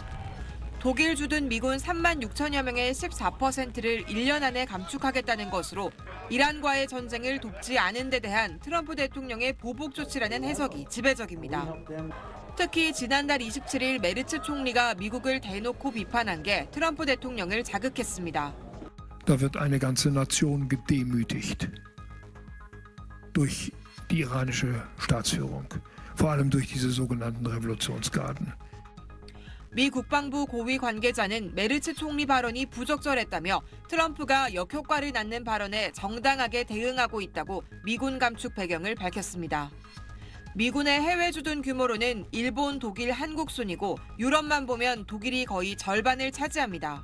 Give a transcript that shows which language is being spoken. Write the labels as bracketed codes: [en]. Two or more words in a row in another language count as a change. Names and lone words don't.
[ko] 독일 주둔 미군 3만 6천여 명의 14%를 1년 안에 감축하겠다는 것으로 이란과의 전쟁을 돕지 않은 데 대한 트럼프 대통령의 보복 조치라는 해석이 지배적입니다. 특히 지난달 27일 메르츠 총리가 미국을 대놓고 비판한 게 트럼프 대통령을 자극했습니다. [de] Da wird eine ganze Nation gedemütigt durch die iranische Staatsführung, vor allem durch diese sogenannten Revolutionsgarden. [ko] 미 국방부 고위 관계자는 메르츠 총리 발언이 부적절했다며 트럼프가 역효과를 낳는 발언에 정당하게 대응하고 있다고 미군 감축 배경을 밝혔습니다. 미군의 해외 주둔 규모로는 일본, 독일, 한국 순이고 유럽만 보면 독일이 거의 절반을 차지합니다.